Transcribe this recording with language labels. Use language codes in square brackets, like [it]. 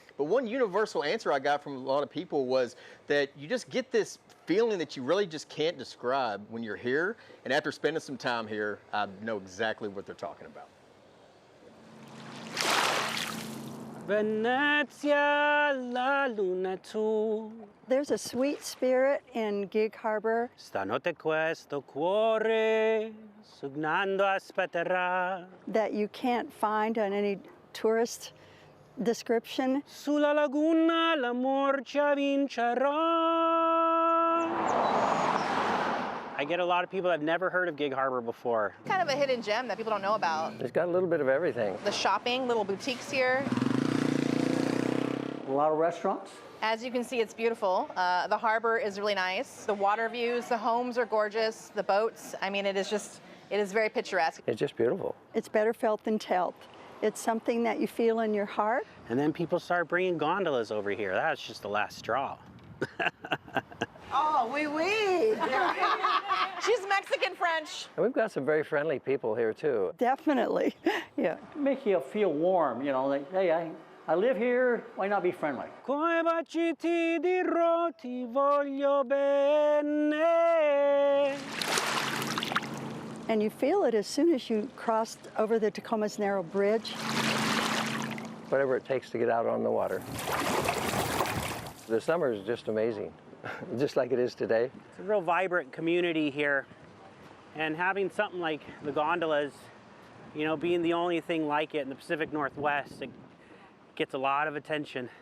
[en] But one universal answer I got from a lot of people was that you just get this feeling that you really just can't describe when you're here. And after spending some time here, I know exactly what they're talking about. [it] Venezia, la luna tu. [en] There's a sweet spirit in Gig Harbor. [it] Stanotte questo cuore, sognando aspetterà. [en] That you can't find on any tourist description. [it] Sulla laguna l'amor ci vincerà. [en] I get a lot of people that have never heard of Gig Harbor before. Kind of a hidden gem that people don't know about. It's got a little bit of everything. The shopping, little boutiques here. A lot of restaurants. As you can see, it's beautiful. The harbor is really nice. The water views, the homes are gorgeous. The boats, I mean, it is very picturesque. It's just beautiful. It's better felt than told. It's something that you feel in your heart. And then people start bringing gondolas over here. That's just the last straw. [fr] Oh, oui, oui. [en] She's Mexican French. And we've got some very friendly people here too. Definitely, yeah. Make you feel warm, like, hey, I live here, why not be friendly? [it] Come baci ti dirò ti voglio bene. [en] And you feel it as soon as you cross over the Tacoma's Narrow Bridge. Whatever it takes to get out on the water. The summer is just amazing, just like it is today. It's a real vibrant community here. And having something like the gondolas, being the only thing like it in the Pacific Northwest, it gets a lot of attention.